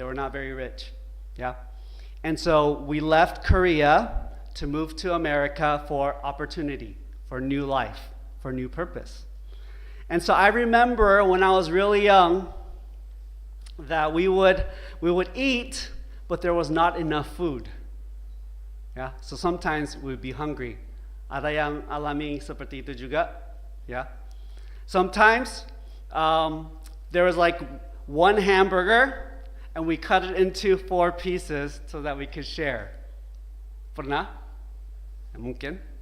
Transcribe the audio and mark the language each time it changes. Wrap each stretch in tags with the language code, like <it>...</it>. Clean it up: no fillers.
<en>They were not very rich, yeah? And so we left Korea to move to America for opportunity, for new life, for new purpose. And so I remember when I was really young that we would eat, but there was not enough food. Yeah? So sometimes we would be hungry.</en> <id>Ada yang alami seperti itu juga?</id> <en>Yeah? Sometimes there was like one hamburger and we cut it into 4 pieces so that we could share.</en> <id>Pernah? Mungkin.</id>